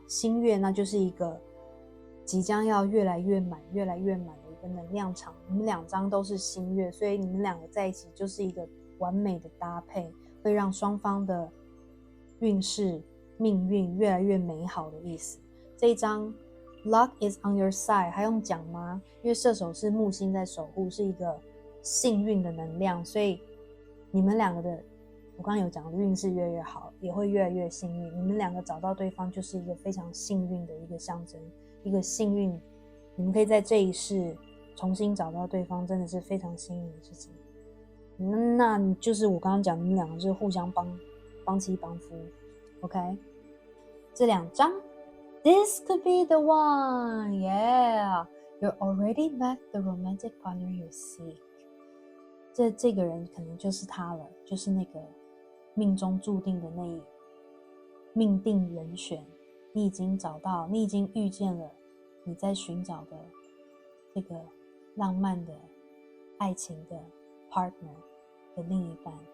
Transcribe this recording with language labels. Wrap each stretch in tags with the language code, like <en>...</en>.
<zh>星月那就是一个即将要越来越满的一个能量场。你们两张都是星月，所以你们两个在一起就是一个完美的搭配，会让双方的运势命运越来越美好的意思。这一张</zh> <en>Luck is on your side</en> <zh>还用讲吗？因为射手是木星在守护，是一个幸运的能量，所以你们两个的我刚刚有讲的运势越来越好，也会越来越幸运。你们两个找到对方就是一个非常幸运的一个象征，一个幸运，你们可以在这一世重新找到对方，真的是非常幸运的事情。那就是我刚刚讲，你们两个就是互相帮妻帮夫 ，OK？这两张</zh> <en>，This could be the one, yeah. You already met the romantic partner you seek.</en> <zh>这个人可能就是他了，就是那个命中注定的命定人选，你已经找到，你已经遇见了你在寻找的这个浪漫的爱情的 partner 的另一半。</zh>